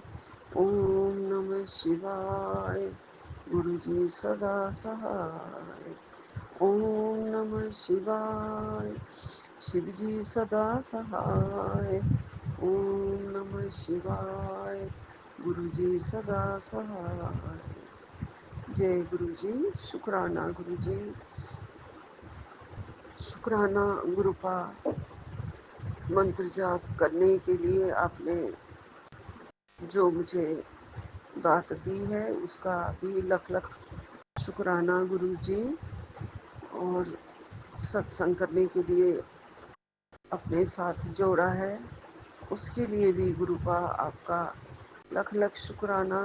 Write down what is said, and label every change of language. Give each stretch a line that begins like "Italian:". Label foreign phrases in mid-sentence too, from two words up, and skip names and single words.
Hindi: ओम नमः शिवाय, गुरु जी सदा सहाय। ओम नमः शिवाय, शिव जी सदा सहाय। ओम नमः शिवाय, गुरु जी सदा सहाय। जय गुरु जी। शुक्राना गुरु जी, शुक्राना गुरुपा। मंत्र जाप करने के लिए आपने जो मुझे दात दी है उसका भी लख लख शुक्राना गुरु जी। और सत्संग करने के लिए अपने साथ जोड़ा है उसके लिए भी गुरुपा आपका लख लख शुक्राना।